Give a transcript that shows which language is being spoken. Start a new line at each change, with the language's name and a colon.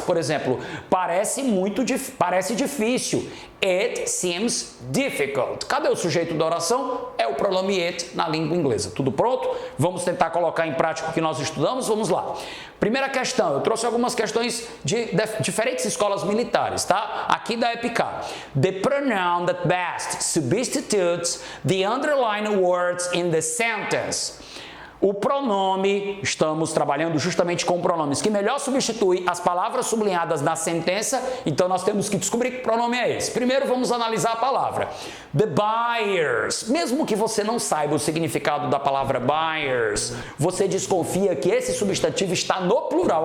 Portuguese: Por exemplo, parece difícil.
English: It seems difficult.
Portuguese: Cadê o sujeito da oração? É o pronome it na língua inglesa. Tudo pronto? Vamos tentar colocar em prática o que nós estudamos? Vamos lá. Primeira questão, eu trouxe algumas questões de diferentes escolas militares, tá? Aqui da EPIK.
English: The pronoun that best substitutes the underlined words in the sentence.
Portuguese: O pronome, estamos trabalhando justamente com pronomes que melhor substitui as palavras sublinhadas na sentença, então nós temos que descobrir que pronome é esse. Primeiro vamos analisar a palavra. The buyers. Mesmo que você não saiba o significado da palavra buyers, você desconfia que esse substantivo está no plural.